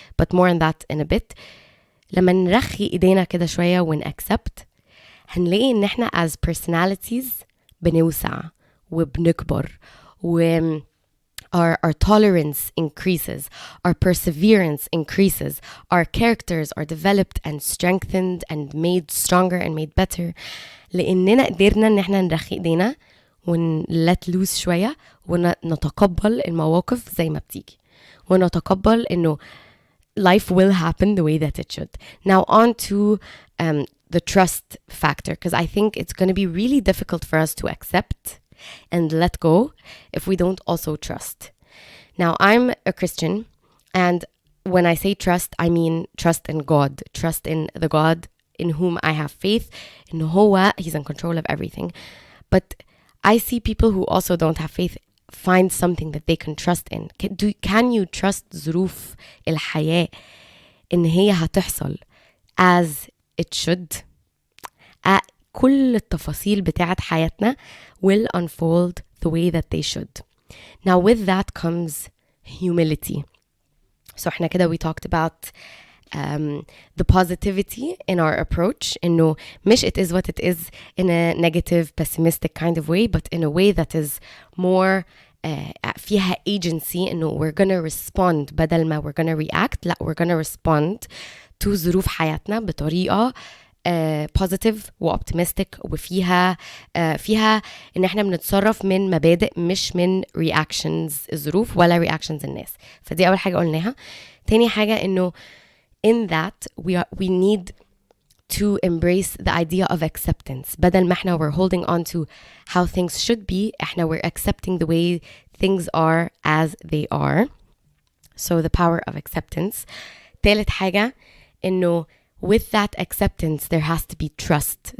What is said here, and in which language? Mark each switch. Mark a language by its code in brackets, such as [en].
[en] But more on that in a bit. [ar] لما نرخي ايدينا كده شوية ونaccept, هنلاقي إن احنا [en] as personalities [ar] بنوسع وبنكبر و [en] our tolerance increases, our perseverance increases, our characters are developed and strengthened and made stronger and made better. [ar] لأننا قدرنا إن احنا نرخي ايدينا ون [en] let loose [ar] شوية ونتقبل المواقف زي ما بتيجي ونتقبل إنه [en] life will happen the way that it should. Now on to the trust factor, because I think it's going to be really difficult for us to accept and let go if we don't also trust. Now I'm a Christian, and when I say trust, I mean trust in God, trust in the God in whom I have faith, in [ar] هو [en] he's in control of everything. But I see people who also don't have faith find something that they can trust in. Can you trust [ar] ظروف الحياة إن هي هتحصل [en] as it should? [ar] كل التفاصيل بتاعت حياتنا [en] will unfold the way that they should. Now with that comes humility. So [ar] احنا كده [en] we talked about the positivity in our approach, [ar] إنه مش [en] it is what it is in a negative pessimistic kind of way, but in a way that is more [ar] فيها [en] agency, [ar] إنه [en] we're gonna respond [ar] بدل ما [en] we're gonna react. [ar] لا, [en] we're gonna respond to [ar] ظروف حياتنا بطريقة positive و optimistic وفيها فيها ان احنا بنتصرف من مبادئ مش من reactions الظروف ولا reactions الناس. فدي اول حاجة قلناها. تاني حاجة انه [en] in that we need to embrace the idea of acceptance. [ar] بدل ما احنا [en] we're holding on to how things should be, [ar] احنا [en] we're accepting the way things are as they are. So the power of acceptance. [ar] تالت حاجة انه [en] with that acceptance, there has to be trust.